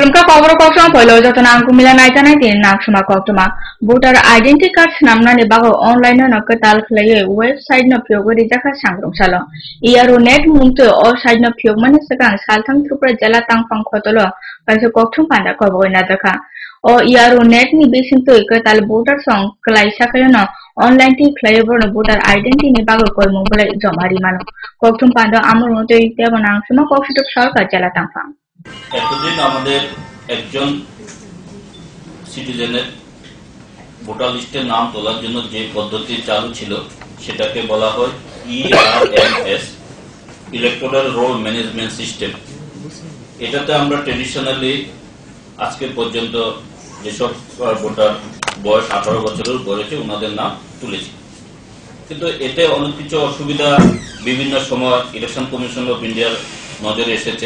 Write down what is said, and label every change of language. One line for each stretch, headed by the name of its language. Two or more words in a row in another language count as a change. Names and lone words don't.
Kok Borok: खबर कक्टमा फैलो जतन आंगु मिला नायता नाय दिन नागसुमा कक्टमा
English: voter identity card
Kok Borok: नामनानै बागो अनलाइन न कताल खलाये वेबसाइट न फ्योगो रिजाखा सांग्रं सालो इयारो नेट मुंतो अ साइट न फ्योग माने सकां सालथां त्रिपुरा जिल्ला तांफां खतलो कासे कक्टम पान्दा कबो नादका अ इयारो नेट नि बेसिंतो कताल भोटार सं क्लाइ साखायनो अनलाइन ति खलाये बर्न
English: voter identity
Kok Borok: नि बागो कयमु बले जमारि मानो कक्टम पान्दा आमर मते इत्याबो नागसुमा कक्टम सरकार जिल्ला तांफां
Bangla: এতদিন আমাদের একজন সিটিজেনের ভোটার লিস্টের নাম তোলার জন্য যে পদ্ধতি চালু ছিল সেটাকে বলা হয় ইআরএমএস
English: electoral roll management system.
Bangla: এটাতে আমরা ট্রেডিশনালি আজকে পর্যন্ত যেসব ভোটার বয়স 18 বছরের উপরে ওনাদের নাম তুলেছি, কিন্তু এতে অনেক কিছু অসুবিধা বিভিন্ন সময়
English: Election Commission of India
Bangla: নজরে এসেছে।